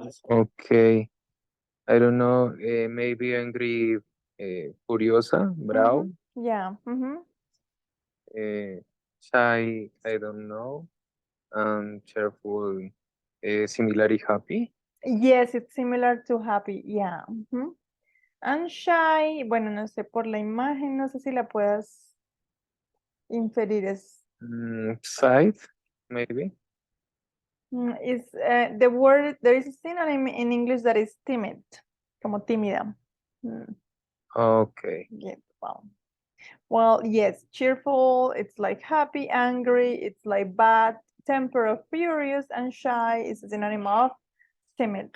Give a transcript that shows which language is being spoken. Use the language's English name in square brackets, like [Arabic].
[English] Okay. I don't know. Maybe angry, [Spanish] furiosa, bravo. [English] Yeah. Shy, I don't know. Cheerful, similarly happy. Yes, it's similar to happy. Yeah. [Spanish] And shy, bueno, no sé, por la imagen, no sé si la puedas inferir. [English] Side, maybe. Is the word, there is a synonym in English that is timid, [Spanish] como tímida. [English] Okay. Yeah, well, yes, cheerful, it's like happy, angry, it's like bad, temper or furious, and shy is a synonym of timid.